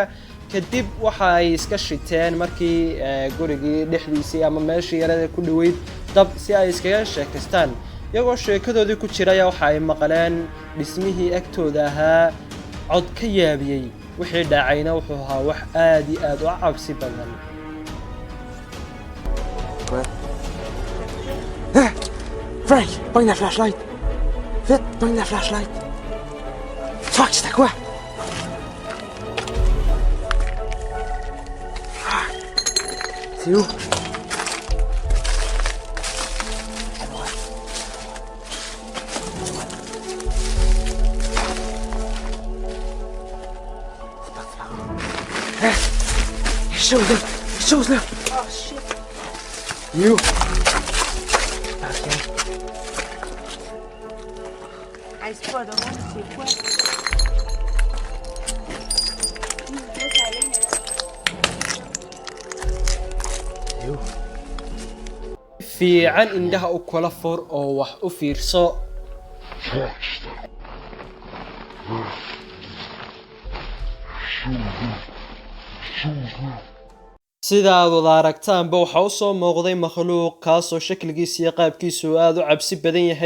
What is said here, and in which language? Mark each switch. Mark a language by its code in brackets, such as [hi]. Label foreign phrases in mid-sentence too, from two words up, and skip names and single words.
[so] kadib waxa ay iska shiteen markii gurigii dhexdiisii ama meeshii yarada ku dhaweyd dab si ay iskaga sheekaystaan. iyagoo sheekadoodii ku jira ayaa waxa ay maqleen dhismihii agtooda ahaa cod ka yaabiyey. wixii dhacayna wuxuu ahaa wax aad iyo aad u cabsi badan. [en] Frank, bring that flashlight. Vite, bring that flashlight. Fuck, [fr] c'était quoi? C'est où? Les choses là! [en] Oh shit! You! [fr] Hey, c'est pas drôle, c'est quoi? [so] fiican indhaha u kala fur oo wax u fiirso. sidaad wada aragtaanba waxa u soo muuqday makhluuq kaasoo shakligiisa iyo qaabkiisu aad u cabsi badan yahay.